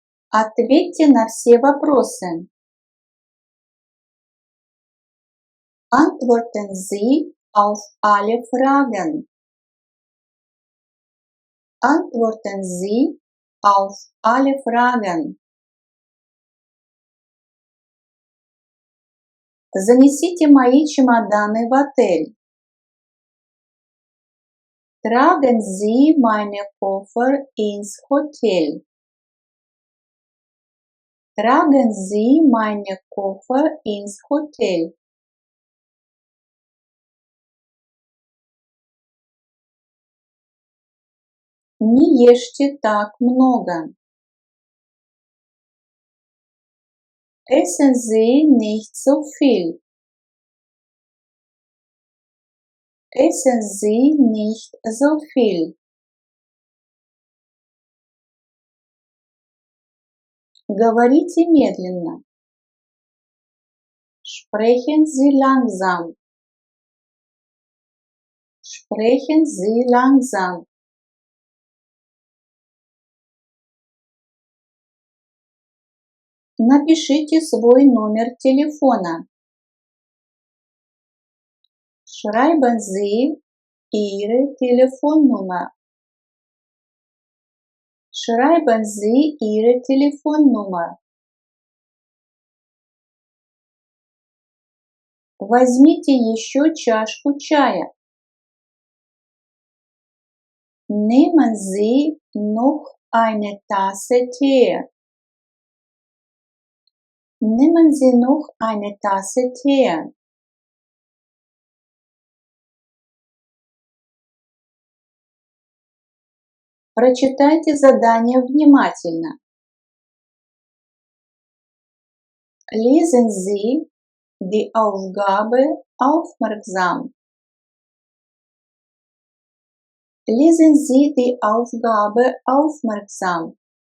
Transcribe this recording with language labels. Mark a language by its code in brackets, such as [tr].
[ru] Ответьте на все вопросы. [de] Antworten Sie auf alle Fragen. Antworten Sie auf alle Fragen. [ru] Занесите мои чемоданы в отель. [de] Tragen Sie meine Koffer ins Hotel. Tragen Sie meine Koffer ins Hotel. [ru] Не ешьте так много. [de] Essen Sie nicht so viel. Essen Sie nicht so viel. [ru] Говорите медленно. [de] Sprechen Sie langsam. Sprechen Sie langsam. [ru] Напишите свой номер телефона. [de] Schreiben Sie Ihre Telefonnummer. Schreiben Sie Ihre Telefonnummer. [ru] Возьмите еще чашку чая. [de] Nehmen Sie noch eine Tasse Tee. Nehmen Sie noch eine Tasse Tee. [ru] Прочитайте задание внимательно. [de] Lesen Sie die Aufgabe aufmerksam. Lesen Sie die Aufgabe aufmerksam.